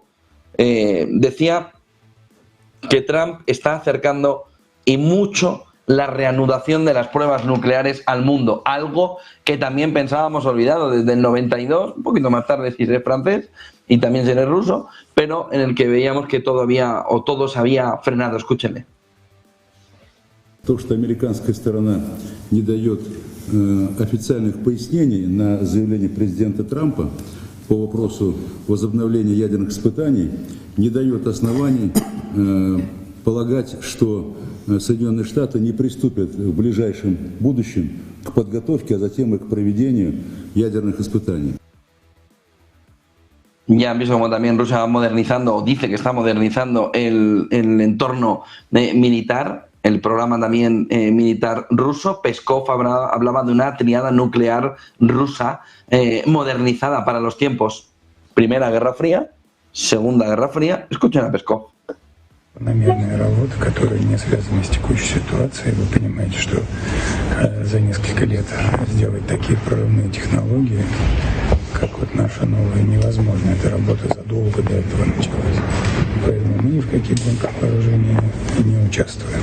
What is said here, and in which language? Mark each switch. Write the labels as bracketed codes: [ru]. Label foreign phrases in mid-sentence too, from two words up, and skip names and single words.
[es] Decía que Trump está acercando y mucho la reanudación de las pruebas nucleares al mundo, algo que también pensábamos olvidado desde el 92, un poquito más tarde si eres francés y también si eres ruso, pero en el que veíamos que todavía o todo se había frenado. Escúchenle. [ru] То, что американская сторона не дает официальных пояснений на заявление президента Трампа по вопросу возобновления ядерных испытаний, не дает оснований полагать, что Соединенные Штаты не приступят в ближайшем будущем к подготовке, а затем и к проведению ядерных испытаний. [es] Ya han visto como también Rusia va modernizando, o dice que está modernizando el entorno militar, el programa también militar ruso. Peskov hablaba de una triada nuclear rusa modernizada para los tiempos. Primera Guerra Fría, Segunda Guerra Fría. Escuchen a Peskov. [ru] Намеренная работа, которая не связана с текущей ситуацией. Вы понимаете, что за несколько лет сделать такие прорывные технологии, как вот наша новая, невозможно. Эта работа задолго до этого началась. Поэтому мы ни в каких гонках вооружения не участвуем.